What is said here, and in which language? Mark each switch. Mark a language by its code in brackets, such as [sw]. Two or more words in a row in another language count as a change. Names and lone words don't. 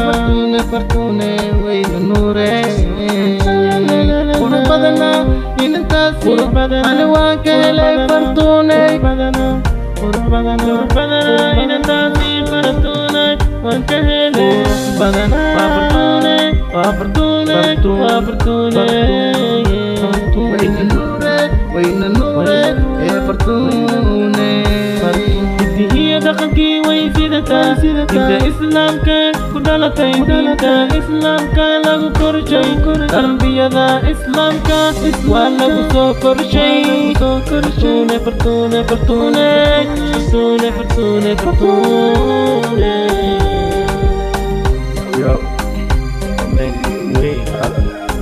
[so] Fortune, fortune, wayna nuure. Qurux badana, inantaasi. Qurux badana. Ani waan ka helay Qurux badana. fortune. Qurux badana. Qurux badana. Qurux badana, inantaasi fortune. Waan ka helay. Qurux badana. Waa fortune. Waa fortune. Fortune. Waa fortune. Fortune. Wayna nuure. Wayna nuure, ee fartuune. Hiddihiyo dhaqankii way sidataa. Diinta Islaamka ku dhalatay. Diinta Islaamka lagu korshay. Tarbiyada Islaamka waa lagu soo korshay. Fartuune, fartuune, fartuune. Fartuune, fartuune, fartuune. [en] Yo, amen. Wait, uh,